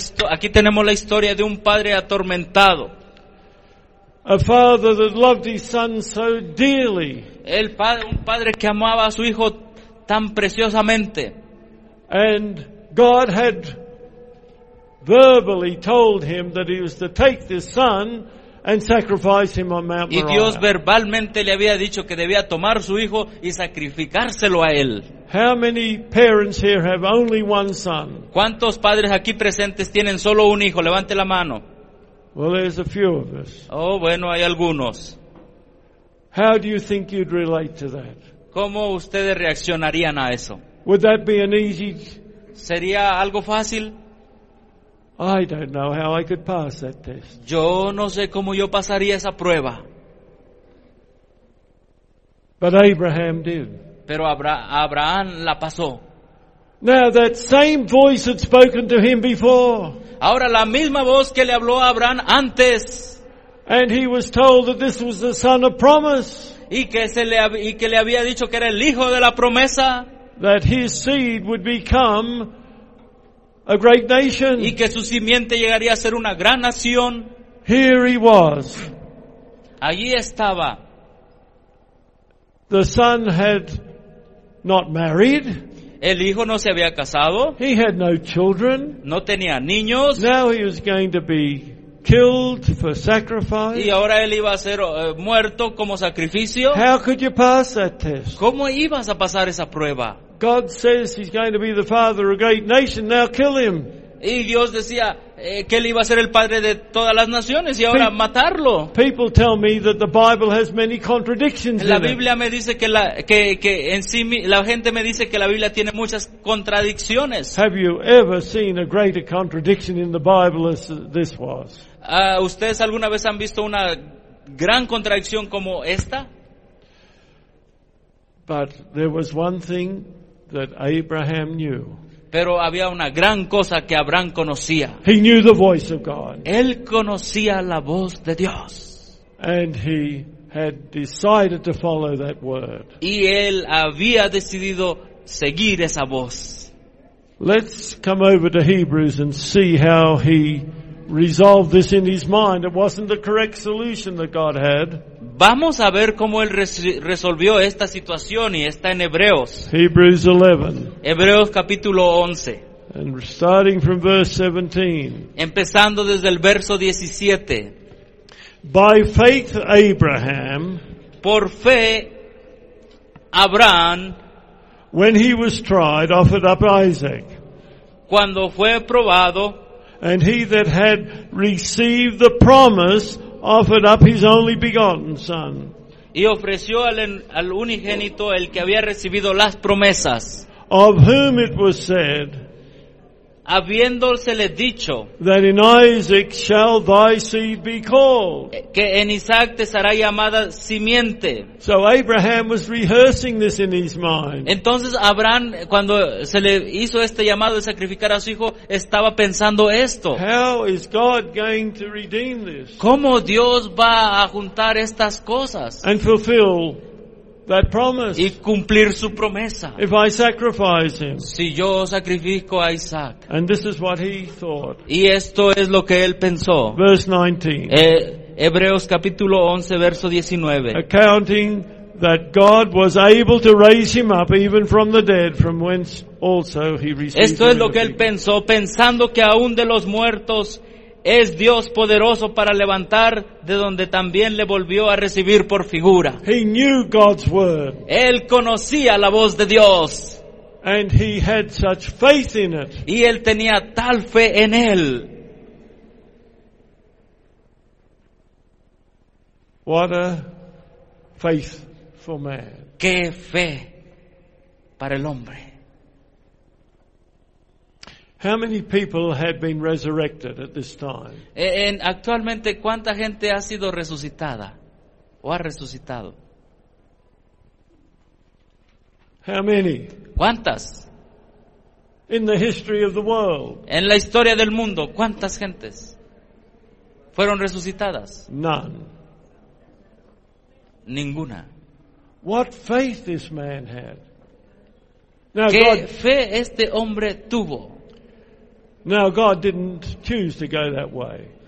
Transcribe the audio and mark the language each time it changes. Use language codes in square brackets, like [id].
[es] Aquí tenemos la historia de un padre atormentado. [en] A father that loved his son so dearly. [es] Un padre que amaba a su hijo tan preciosamente. [en] And God had verbally told him that he was to take this son and sacrifice him on Mount Moriah. [es] Y Dios verbalmente le había dicho que debía tomar su hijo y sacrificárselo a él. [en] How many parents here have only one son? [es] ¿Cuántos padres aquí presentes tienen solo un hijo? Levante la mano. [en] Well, there's a few of us. [es] Oh, bueno, hay algunos. [en] How do you think you'd relate to that? [es] ¿Cómo ustedes reaccionarían a eso? [en] Would that be an easy? [es] ¿Sería algo fácil? [en] I don't know how I could pass that test. [es] Yo no sé cómo yo pasaría esa prueba. [en] But Abraham did. [es] Pero Abraham la pasó. [en] Now that same voice had spoken to him before. [es] Ahora la misma voz que le habló a Abraham antes. [en] And he was told that this was the son of promise. [es] Y que le había dicho que era el hijo de la promesa. [en] That his seed would become a great nation. [es] Y que su simiente llegaría a ser una gran nación. [en] Here he was. [es] Allí estaba. [en] The son had not married. [es] El hijo no se había casado. [en] He had no children. [es] No tenía niños. [en] Now he was going to be killed for sacrifice. [es] Y ahora él iba a ser muerto como sacrificio. [en] How could you pass that test? [es] ¿Cómo ibas a pasar esa prueba? [en] God says he's going to be the father of a great nation. Now kill him. [es] Y Dios decía que él iba a ser el padre de todas las naciones y ahora matarlo. [en] People tell me that the Bible has many contradictions in it. [es] La Biblia me dice que en sí la gente me dice que la Biblia tiene muchas contradicciones. [en] Have you ever seen a greater contradiction in the Bible as this was? [es] ¿Ustedes alguna vez han visto una gran contradicción como esta? [en] But there was one thing that Abraham knew. [es] Pero había una gran cosa que Abraham conocía. [en] He knew the voice of God. [es] Él conocía la voz de Dios. [en] And he had decided to follow that word. [es] Y él había decidido seguir esa voz. [en] Let's come over to Hebrews and see how he resolved this in his mind. It wasn't the correct solution that God had. [es] Vamos a ver cómo él resolvió esta situación y está en Hebreos. [en] Hebrews 11. [es] Hebreos capítulo 11. [en] And starting from verse 17. [es] Empezando desde el verso 17. [en] By faith, Abraham. [es] Por fe, Abraham. [en] When he was tried, offered up Isaac. [es] Cuando fue probado. [en] And he that had received the promise offered up his only begotten son. [es] Y ofreció al unigénito el que había recibido las promesas. [en] Of whom it was said, [es] habiéndosele dicho, [en] that in Isaac shall thy seed be called. [es] Que en Isaac te será llamada simiente. [en] So Abraham was rehearsing this in his mind. [es] Entonces Abraham, cuando se le hizo este llamado de sacrificar a su hijo, estaba pensando esto. [en] How is God going to redeem this? [es] ¿Cómo Dios va a juntar estas cosas? [en] And fulfill that promise. [es] Y cumplir su promesa. [en] If I sacrifice him. [es] Si yo sacrifico a Isaac. [en] And this is what he thought. [es] Y esto es lo que él pensó. [en] Verse 19. [es] Hebreos capítulo 11 verso 19. [en] Accounting that God was able to raise him up even from the dead, from whence also he received. [es] Esto es lo que él pensó, pensando que aún de los muertos es Dios poderoso para levantar de donde también le volvió a recibir por figura. [en] He knew God's word. [es] Él conocía la voz de Dios. [en] And he had such faith in it. [es] Y él tenía tal fe en él. [en] What a faith for man. [es] Qué fe para el hombre. [en] How many people had been resurrected at this time? [es] Actualmente, ¿cuánta gente ha sido resucitada o ha resucitado? [en] How many? [es] ¿Cuántas? [en] In the history of the world. [es] En la historia del mundo, ¿cuántas gentes fueron resucitadas? [en] None. [es] Ninguna. [en] What faith this man had. Now, [es] ¿qué God, fe este hombre tuvo? [en] Now God didn't choose to go that way.